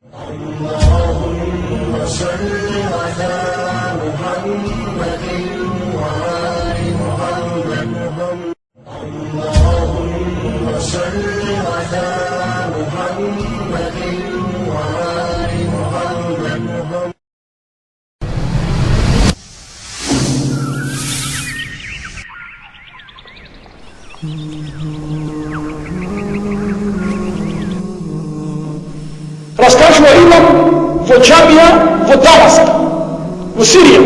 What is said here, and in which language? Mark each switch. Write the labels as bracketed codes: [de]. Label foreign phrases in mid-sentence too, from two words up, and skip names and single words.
[ar] اللهم صل على محمد وآل محمد. اللهم صل على محمد وآل محمد. [mk] Раскачу имам во џамија во Дамаск у Сирији.